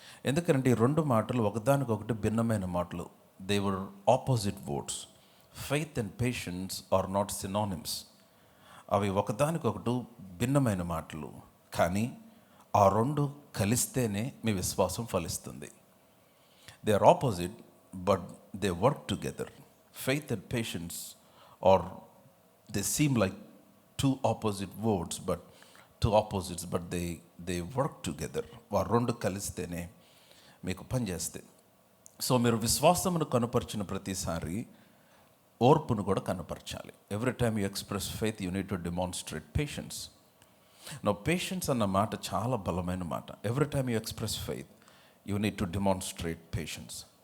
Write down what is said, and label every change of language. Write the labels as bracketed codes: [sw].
[te] ఎందుకంటే ఈ 2 మాటలు ఒకదానికొకటి భిన్నమైన మాటలు. [en] They were opposite words. Faith and patience are not synonyms. [te] అవి ఒకదానికొకటి భిన్నమైన మాటలు, కానీ ఆ 2 కలిస్తేనే మీ విశ్వాసం ఫలిస్తుంది. [en] They are opposite but they work together. Faith and patience are they seem like two opposite words, but two opposites, but they work together. [te] వారు 2 కలిస్తేనే మీకు పనిచేస్తాయి. సో మీరు విశ్వాసమును కనపరిచిన ప్రతిసారి ఓర్పును కూడా కనపరచాలి. [en] Every time you express faith you need to demonstrate patience. No, [te] patience అన్న మాట చాలా బలమైన మాట. [en] Every time you express faith you need to demonstrate patience.